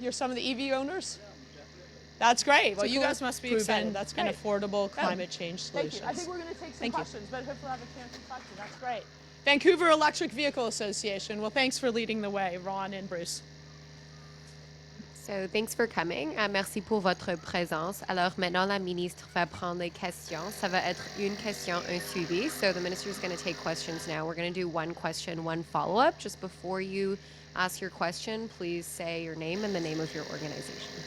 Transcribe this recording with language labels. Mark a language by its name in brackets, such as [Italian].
[English] You're some of the EV owners. That's great. Well, you guys must be excited. That's great. And affordable climate change solutions. Thank you. I think we're going to take some questions, but hopefully we'll have a chance to talk to you. That's great. Vancouver Electric Vehicle Association. Well, thanks for leading the way, Ron and Bruce. So, thanks for coming. [French] Merci pour votre présence. Alors, maintenant, la ministre va prendre les questions. Ça va être une question, un suivi. [English] So, the minister is going to take questions now. We're going to do one question, one follow-up. Just before you ask your question, please say your name and the name of your organization.